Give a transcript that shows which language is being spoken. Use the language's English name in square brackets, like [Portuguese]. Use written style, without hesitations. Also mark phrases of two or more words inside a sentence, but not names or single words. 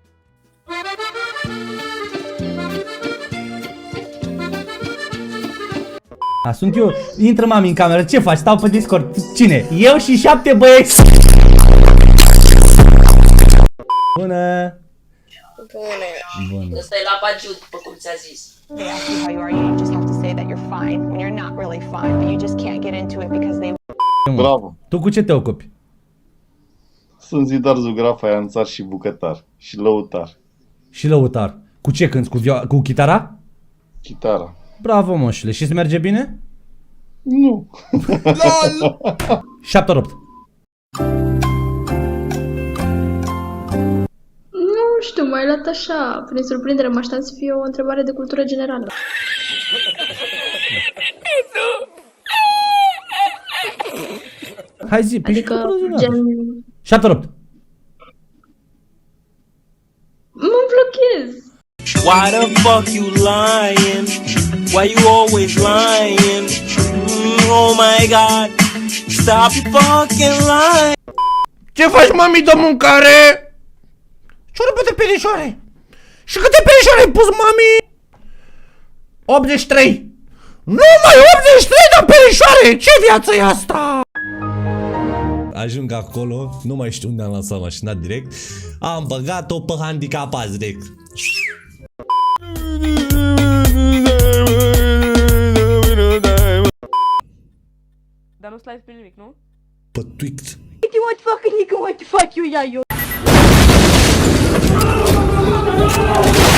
[Romanian] Sunt eu, intră mami în cameră, ce faci? Stau pe Discord, cine? Eu și 7 băieți! Bună! Bună! Ăsta e la Bagiu, după cum ți-a zis. [English] They ask you how you are, you just have to say that you're fine when you're not really fine, but you just can't get into it because they. [Romanian] Bravo! Tu cu ce te ocupi? Sunt zidar, zugraf, aianțar și bucătar. Și lăutar. Și lăutar. Cu ce cânti? Cu chitara? Chitara. Bravo, moșule. Și îți merge bine? Nu. 7-8. Nu știu, m-ai luat așa, prin surprindere, mă aștept să fie o întrebare de cultură generală. Hai zi, Adică, gen, 7-8. mă blochez. [English] Why the fuck you lying? Why you always lying? Oh my god, stop you fucking lying. [Romanian] Ce faci, mami, de mâncare? Ciorbă de perișoare. Și câte perișoare ai pus, mami? 83. Numai 83 de perișoare! Ce viață e asta? Ajung acolo, nu mai știu unde am lansat mașina direct. Am băgat-o pe handicapați direct. Dar nu stai pe nimic, nu? Pe Twix. [English] What the fuck you, yeah, you.